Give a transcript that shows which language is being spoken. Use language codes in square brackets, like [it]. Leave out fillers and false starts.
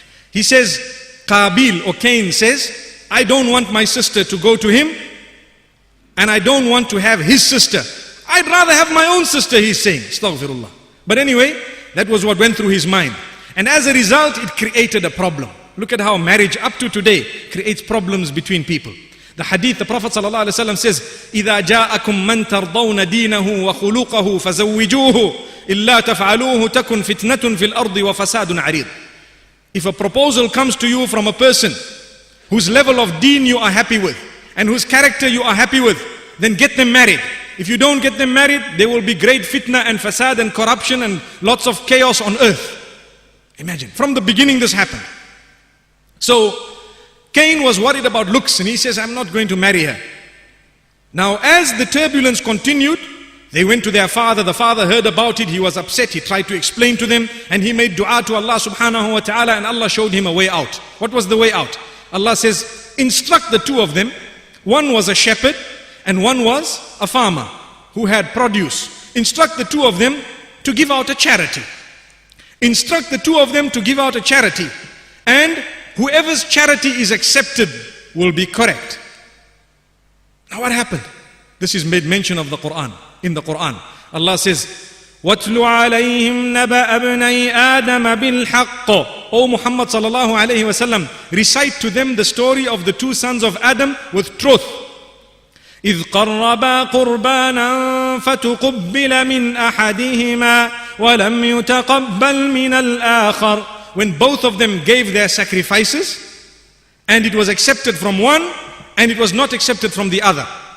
[en] He says, Qabil or Cain says, I don't want my sister to go to him, and I don't want to have his sister. I'd rather have my own sister, he's saying. Astaghfirullah. But anyway, that was what went through his mind. And as a result, it created a problem. Look at how marriage up to today creates problems between people. The hadith, the Prophet ﷺ says, [ar] إِذَا جَاءَكُم مَّن تَرْضَوْنَ دِينَهُ وَخُلُقَهُ فَزَوِّجُوهُ إِلَّا تَفْعَلُوهُ تَكُنْ فِتْنَةٌ فِي الْأَرْضِ وَفَسَادٌ عَرِيضٌ. [en] If a proposal comes to you from a person whose level of deen you are happy with and whose character you are happy with, then get them married. If you don't get them married, there will be great fitna and fasad and corruption and lots of chaos on earth. Imagine, from the beginning this happened. So Cain was worried about looks, and he says, I'm not going to marry her. Now as the turbulence continued, they went to their father. The father heard about it. He was upset. He tried to explain to them, and he made dua to Allah subhanahu wa ta'ala, and Allah showed him a way out. What was the way out? Allah says, instruct the two of them. One was a shepherd and one was a farmer who had produce. Instruct the two of them to give out a charity. Instruct the two of them to give out a charity, and whoever's charity is accepted will be correct. Now what happened? This is made mention of the Quran. In the Quran, Allah says, [ar] وَاتْلُ عَلَيْهِمْ نَبَأَ ابْنَيْ آدَمَ بِالْحَقِّ. [en] O Muhammad sallallahu alayhi wasallam, recite to them the story of the two sons of Adam with truth. [ar] إِذْ قَرَّبَا قُرْبَانًا فَتُقُبِّلَ مِنْ أَحَدِهِمَا وَلَمْ يُتَقَبَّلْ مِنَ الْآخَرِ. [en] When both of them gave their sacrifices, and it was accepted from one and it was not accepted from the other.